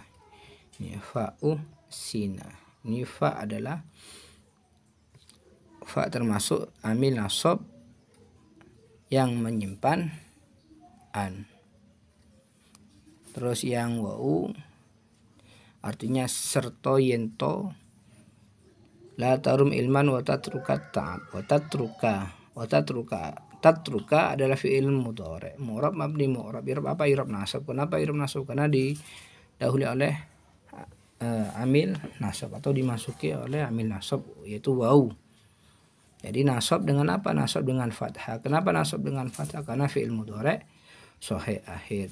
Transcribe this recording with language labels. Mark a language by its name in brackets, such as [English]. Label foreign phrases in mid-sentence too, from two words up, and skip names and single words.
[Indonesian] Ini fa'uh sina. Ini fa adalah fa termasuk [Arabic] عامل نصب [Indonesian] yang menyimpan an. Terus yang waw artinya [Javanese] serto yento, [Arabic] لا ترم علما وتترك التعب [Indonesian] wa tatruka adalah [Arabic] فعل مضارع', معرب مبني معرب. [Indonesian] I'rab apa? [Arabic] إعراب نصب. [Indonesian] Kenapa [Arabic] إعراب نصب? [Indonesian] Karena didahului oleh [Arabic] عامل نصب [Indonesian] atau dimasuki oleh [Arabic] عامل نصب [Indonesian] yaitu waw. Jadi nasab dengan apa? Nasab dengan fathah. Kenapa nasab dengan fathah? Karena [Arabic] فعل مضارع صحيح آخر.